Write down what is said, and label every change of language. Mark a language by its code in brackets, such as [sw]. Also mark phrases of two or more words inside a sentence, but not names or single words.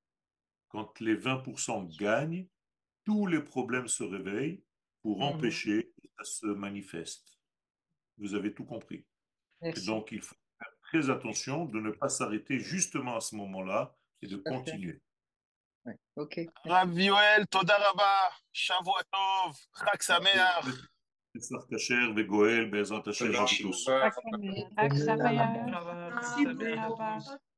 [fr] Quand les 20% gagnent, tous les problèmes se réveillent pour Mhm. empêcher que ça se manifeste. Vous avez tout compris. Et Merci. donc, il faut faire très attention de ne pas s'arrêter justement à ce moment-là et de Tout à fait. continuer. Ouais. Ok, merci. [he] הרב יואל, תודה רבה, שבוע טוב, חג שמח. פסח כשר וגואל, בעזרת השם [fr] à vous tous. [he] חג שמח. [fr] Merci à tous.